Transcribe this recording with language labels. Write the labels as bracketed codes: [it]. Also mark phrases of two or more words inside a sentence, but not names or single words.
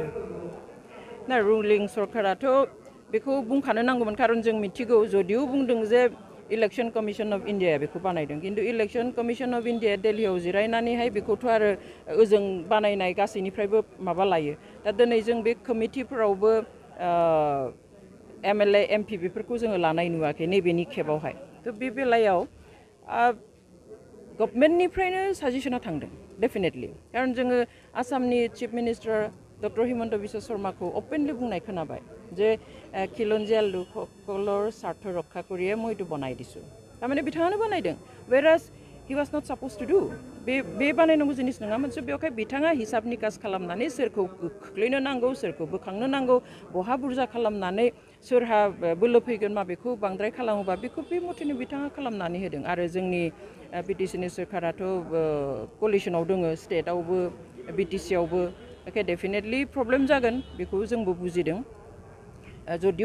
[brx] ना रुलिं सरकाराथ' बेखौ बुंखानो नांगौमोन खारन जों मिथिगौ जदिও बुंदों जे इलेक्शन कमिशन अफ इन्डिया बेखौ बानायदों किन्तु इलेक्शन कमिशन अफ इन्डिया दिल्लीयाव जिरायनानैहाय बेखौथ' आरो ओजों बानायनाय गासैनिफ्रायबो माबा लायो दा दिनै जों बे कमिटिफोरावबो एमएलए एमपि बेफोरखौ जोङो लानाय नुवाखै नैबेनि खेबावहाय थ' बे बेलायाव गभर्नमेन्टनिफ्रायनो साजेसना थांदों डेफिनेटलि खारन जोङो आसामनि [en] chief minister [brx] डक्टर हिमन्त बिश्व शर्माखौ अपेनलि बुंनाय खोनाबाय जे [as] খিলঞ্জীয়া লোকসকলৰ স্বাৰ্থ ৰক্ষা কৰিয়ে মই এইটো বনাই দিছোঁ তাৰমানে [brx] बिथाङानो बानायदों [en] whereas he was not supposed to do [brx] बे बानायनांगौ जिनिस नङामोन सो बेवहाय बिथाङा हिसाब निकास खालामनानै सोरखौ खोख्लैनो नांगौ सोरखौ बोखांनो नांगौ बहा बुरजा खालामनानै सोरहा बोलो फैगोन माबेखौ बांद्राय खालामोबा बेखौ बे मथेनो बिथाङा खालामनानै होदों आरो जोंनि बिटिसिनि सोरखाराथ' कलिशनाव दङ स्टेटआवबो बिटिसियावबो एखे [en] definitely problem [brx] जागोन बेखौ जोंबो बुजिदों जदिও